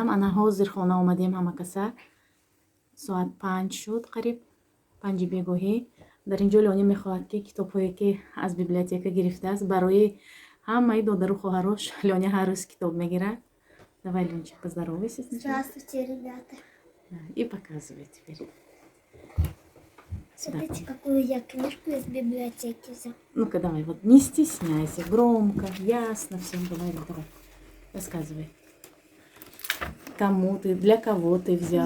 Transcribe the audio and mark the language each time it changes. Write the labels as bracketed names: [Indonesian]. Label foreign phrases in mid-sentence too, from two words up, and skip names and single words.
[Tajik] ана ҳозир хона омадем ҳамакаса. соат 5 шуд, қариб 5 бегоҳӣ. дар инҷо Лёня мехоҳад ки китобҳое ки аз библиотека гирифтааст барои ҳамаи додару хоҳарош Лёня ҳар рӯз китоб мегирад. [Russian] Давай, Ленчик, поздоровайся сначала. Здравствуйте, ребята. Да, и показывай теперь. Сюда. Смотрите, какую я книжку из библиотеки взяла. Ну-ка, давай, вот не стесняйся, громко, ясно всем говори, давай. Рассказывай. Кому ты, для кого ты взял?